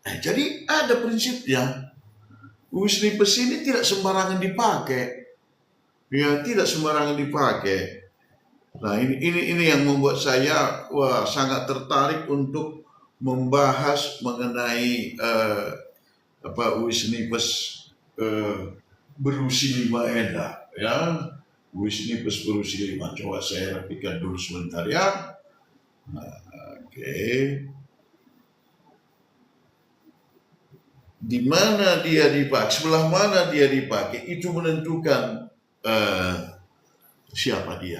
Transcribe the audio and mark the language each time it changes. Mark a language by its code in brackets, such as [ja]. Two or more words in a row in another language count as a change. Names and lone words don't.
[id] Jadi ada prinsipnya. Wisnipes ini tidak sembarangan dipakai. Ya, tidak sembarangan dipakai. Nah, ini yang membuat saya sangat tertarik untuk membahas mengenai wisnipes berusi 5 enda ya. Wisnipes berusi 5. Coba saya rapikan dulu sebentar ya. Oke. Di mana dia dipakai, sebelah mana dia dipakai itu menentukan siapa dia.